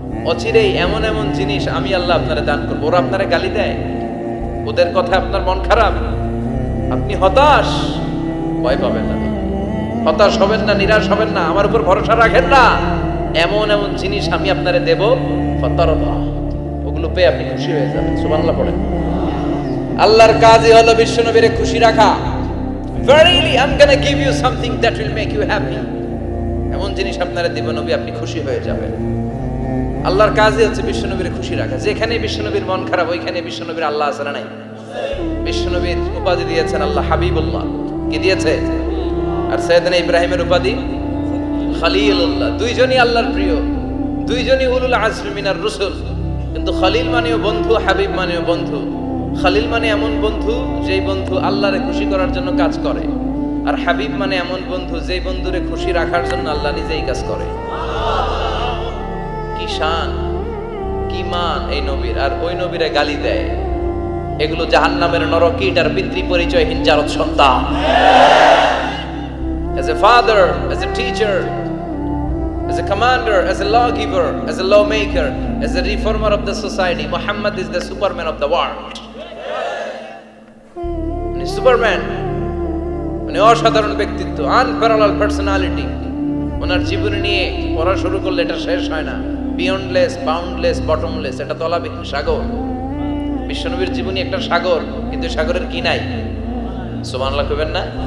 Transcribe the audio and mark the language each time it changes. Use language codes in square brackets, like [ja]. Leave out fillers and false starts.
[bn] অচিরেই এমন এমন জিনিস আমি আল্লাহ আপনারে দান করবো। ওরা আপনারে গালি দেয়, ওদের কথা আপনার মন খারাপ, আপনি হতাশ, ভয় পাবেন না, হতাশ হবেন না, নিরাশ হবেন না, আমার উপর ভরসা রাখেন না। এমন এমন জিনিস আমি আপনারে দেব, ফাতারদা, ওগুলো পেয়ে আপনি খুশি হয়ে যাবেন। সুবহানাল্লাহ পড়েন। আল্লাহর কাজই হলো বিশ্বনবীরে খুশি রাখা। [en] Verily I'm gonna give you something that will make you happy. [bn] এমন জিনিস আপনারে দেব নবী, আপনি খুশি হয়ে যাবেন। আল্লাহর কাজই হচ্ছে বিশ্বনবীর খুশি রাখা। যেখানে বিশ্বনবীর মন খারাপ, ওইখানে বিশ্বনবীর আল্লাহ আছে না নাই? বিশ্বনবীর উপাধি দিয়েছেন আল্লাহ হাবিবুল্লাহ। কি দিয়েছে? আর সাইয়েদনা ইব্রাহিমের উপাধি খলিলুল্লাহ। দুইজনই আল্লাহর প্রিয়, দুইজনই [ar] উলুল আজমি মিনার রাসূল। [bn] কিন্তু খলিল মানেও বন্ধু, হাবিব মানেও বন্ধু। খলিল মানে এমন বন্ধু যেই বন্ধু আল্লাহরে খুশি করার জন্য কাজ করে, আর হাবিব মানে এমন বন্ধু যেই বন্ধুরে খুশি রাখার জন্য আল্লাহ নিজেই কাজ করে। কি শান, কি মান এই নবীর! আর ওই নবীরে গালি দেয়। এগুলো জাহান্নামের নরকীট আর পিতৃ পরিচয়হীন জারদ সন্তান। [en] As a father, as a teacher, as a commander, as a lawgiver, as a lawmaker, as a reformer of the society, Muhammad is the superman of the world. [bn] উনি সুপারম্যান, উনি অসাধারণ ব্যক্তিত্ব, [en] Unparallel personality. [bn] ওনার জীবনী নিয়ে পড়া শুরু করলে এটা শেষ হয় না। [en] beyondless, boundless, bottomless, [bn] এটা তলাবিহীন সাগর। বিশ্বনবীর জীবনী একটা সাগর, কিন্তু সাগরের কি নাই? সুবহানাল্লাহ কইবেন না?